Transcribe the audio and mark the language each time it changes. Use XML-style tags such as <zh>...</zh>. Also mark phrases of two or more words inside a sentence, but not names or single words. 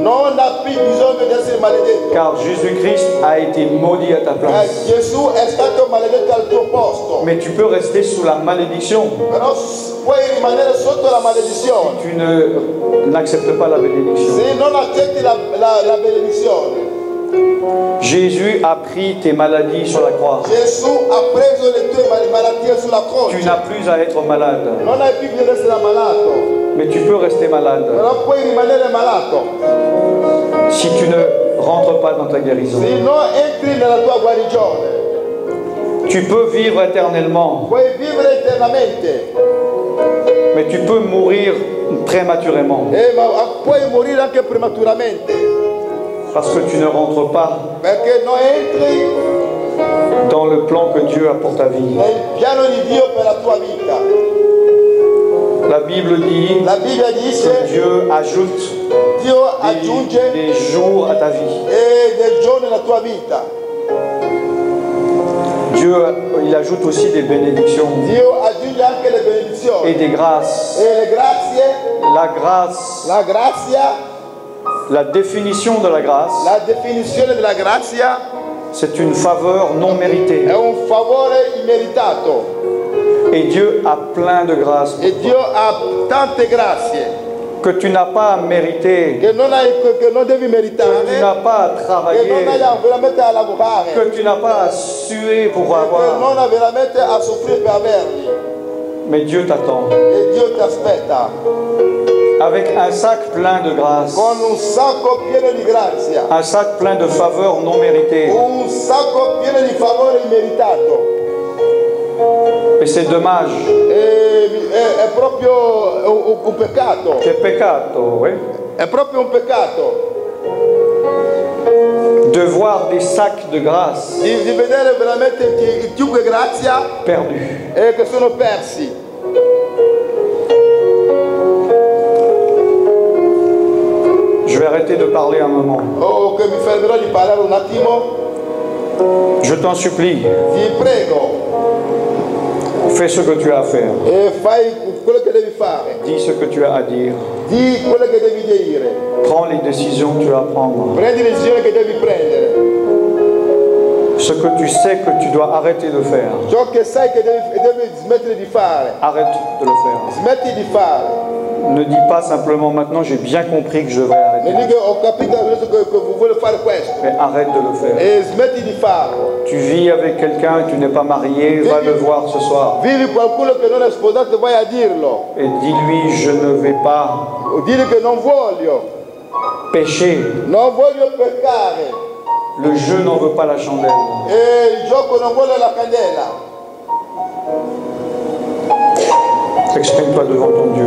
<it>Non ha più bisogno di essere maledetto.</it> <fr>car Jésus-Christ a été maudit à ta place.</fr> <it>Gesù è stato maledetto al tuo posto.</it> <fr>Mais tu peux rester sous la malédiction.</fr> <it>Però puoi rimanere sotto la maledizione.</it> <fr>Tu n'acceptes pas la bénédiction.</fr> <it>Se non accetti la benedizione.</it> <fr>Jésus a pris tes maladies sur la croix.</fr> <it>Gesù ha preso le tue malattie sulla</it> <fr>Tu</fr> <it>croce.</it> <fr>n'as plus à être malade,</fr> <it>Non hai più bisogno di essere malato,</it> <fr>mais tu peux rester malade</fr> <it>però puoi rimanere malato.</it> <fr>si tu ne rentres pas dans ta guérison.</fr> <it>Se non entri nella tua guarigione,</it> <fr>Tu peux vivre éternellement,</fr> <it>puoi vivere eternamente,</it> <fr>mais tu peux mourir prématurément</fr> <it>ma puoi morire anche prematuramente,</it> <fr>parce que tu ne rentres pas</fr> <it>perché non entri</it> <fr>dans le plan que Dieu a pour ta vie.</fr> <it>nel piano di Dio per la tua vita.</it> <fr>La Bible dit</fr> <it>La Bibbia dice</it> <fr>que Dieu ajoute</fr> <it>Dio aggiunge</it> <fr>des jours à ta vie.</fr> <it>del giorno nella tua vita.</it> <fr>Dieu, il ajoute aussi des bénédictions</fr> <it>Dio aggiunge anche le</it> <fr>et</fr> <it>benedizioni</it> <fr>des grâces.</fr> <it>e le grazie,</it> <fr>La grâce,</fr> <it>la grazia,</it> <fr>la définition de la grâce,</fr> <it>la definizione della grazia</it> <fr>c'est une faveur non méritée.</fr> <it>è un favore immeritato</it> <fr>Et Dieu a plein de grâces.</fr> <it>e Dio ha tante grazie.</it> <fr>que tu n'as pas mérité,</fr> <it>che non devi meritare,</it> <fr>que tu n'as pas</fr> <it>che</it> <fr>travaillé,</fr> <it>non hai veramente a lavorare,</it> <fr>que tu n'as pas sué pour</fr> <it>che</it> <fr>avoir.</fr> <it>non hai veramente a soffrire per averli.</it> <fr>Mais Dieu t'attend</fr> <it>E Dio ti aspetta</it> <fr>avec un sac plein de grâce,</fr> <it>con un sacco pieno di grazia,</it> <fr>un sac plein de faveurs non méritées.</fr> <it>un sacco pieno di favore immeritato.</it> <fr>Et c'est dommage.</fr> <it>È proprio un peccato. Che peccato, oui. È proprio un peccato</it> <fr>De voir des sacs de grâce</fr> <it>di vedere veramente chiunque grazia</it> <fr>perdus.</fr> <it>che sono persi.</it> <fr>Je vais arrêter de parler un moment.</fr> <it>Oh, che mi fermerò di parlare un attimo.</it> <fr>Je t'en supplie,</fr> <it>Ti prego,</it> <fr>fais ce que tu as à faire.</fr> <it>fai quello che devi fare.</it> <fr>Dis ce que tu as à dire.</fr> <it>Di quello che devi dire.</it> <fr>Prends les décisions que tu as à prendre.</fr> <it>Prendi le decisioni che devi prendere.</it> <fr>Ce que tu sais que tu dois arrêter de faire,</fr> <it>Ciò che sai che devi smettere di fare.</it> <fr>arrête de le faire.</fr> <it>Smetti di fare.</it> <fr>Ne dis pas simplement maintenant j'ai bien compris que je devrais arrêter.</fr> <it>Non dico ho capito adesso che voglio fare questo.</it> <fr>Mais arrête de le faire.</fr> <it>E smetti di farlo.</it> <fr>Tu vis avec quelqu'un et tu n'es pas marié, va le voir ce soir.</fr> <it>Vivi qualcuno che non è sposato, vai a dirlo.</it> <fr>Et dis-lui je ne vais pas</fr> <it>Dire che non voglio.</it> <fr>pécher.</fr> <it>Non voglio peccare.</it> <fr>Le jeu n'en veut pas la chandelle.</fr> <it>E il gioco non vuole la candela.</it> <fr>Exprime-toi devant ton Dieu.</fr>